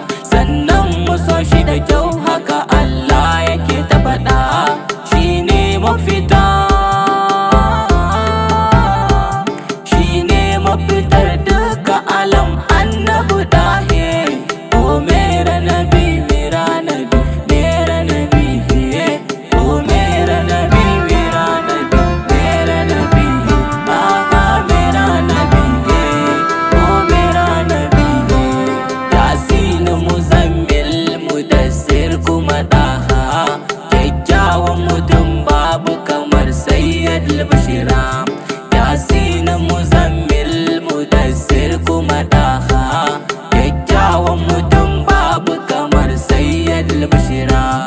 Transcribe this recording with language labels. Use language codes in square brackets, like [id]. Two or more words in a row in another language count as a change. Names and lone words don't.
[ha] Sannan mu so shi da kyau, haka Allah yake ta faɗa. Shi ne mafita, shi ne mafitar duka alam, Annabi Dahe. [ur] او میرا نبی، میرا نبی، میرا نبی، ہے. او میرا نبی، میرا نبی، میرا نبی، ہے. آہا، میرا نبی، ہے۔ او میرا نبی، ہے. [ha] Yasin, Muzammil, Mudassir, kuma Daha. Kyakkyawan mutum babu kamar Sayyid al-Bashira. Yasin, Muzammil, Mudassir, kuma Daha. Kyakkyawan mutum babu kamar Sayyid al-Bashira.